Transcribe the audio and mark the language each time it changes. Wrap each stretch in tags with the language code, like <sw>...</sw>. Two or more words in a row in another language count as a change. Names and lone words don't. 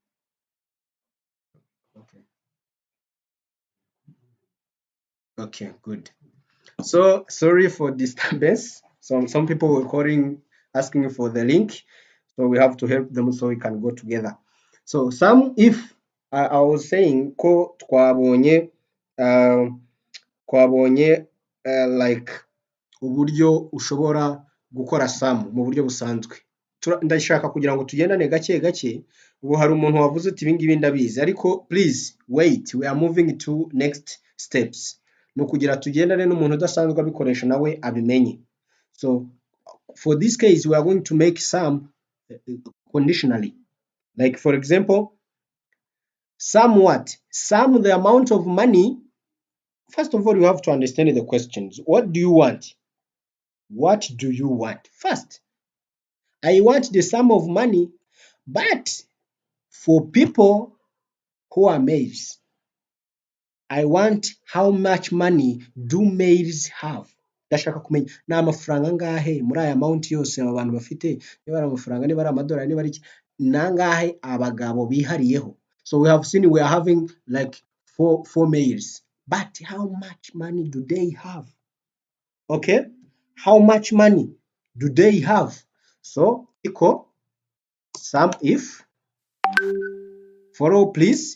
<en>Okay. Okay, good. So sorry for disturbance. Some people were calling, asking for the link. So we have to help them so we can go together. So sum if, I was saying</en> <rw>ko twabonye like uburyo ushobora gukora sum mu buryo busanzwe. Ndashaka kugira ngo tugendane gake gake. Ubu hari umuntu wavuze ati ibingibi ndabizi, ariko</rw> <en>please wait, we are moving to next steps.</en> <rw>No kugira tugendane n'umuntu udasanzwe abikoresha nawe abimenye.</rw> <en>So for this case we are going to make sum conditionally. Like for example, sum what? Sum the amount of money. First of all, you have to understand the questions. What do you want? What do you want? First, I want the sum of money, but for people who are males, I want how much money do males have.</en> <rw>Ndashaka kumenya ni amafaranga angahe muri aya amount yose aba bantu bafite, niba ari amafaranga, niba ari amadolari, niba ari nangahe abagabo bihariyeho.</rw> <en>So we have seen we are having like four males, but how much money do they have? Okay, how much money do they have? So equal sum if, follow please.</en>